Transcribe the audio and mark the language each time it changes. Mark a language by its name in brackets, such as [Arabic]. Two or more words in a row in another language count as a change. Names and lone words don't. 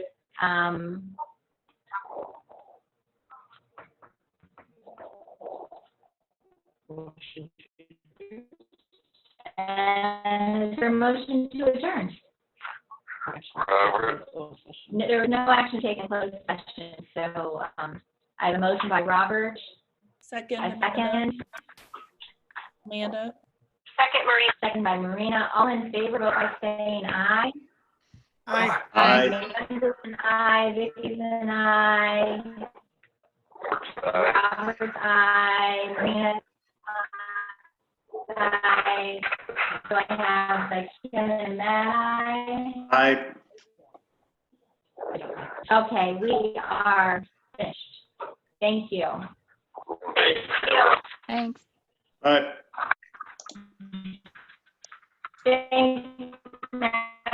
[English] And is there a motion to adjourn? Robert. No, there was no action taken in closed session, so I have a motion by Robert, Second, a second, Amanda. Second, Marina. second by Marina. All in favor, vote by saying aye. Aye. Amanda's an aye, Vicky's an aye, Robert's aye, Marina's aye. So I have like Kim and Matt aye. Aye. Okay, we are finished. Thank you. Thanks. Aye. Thanks, Matt.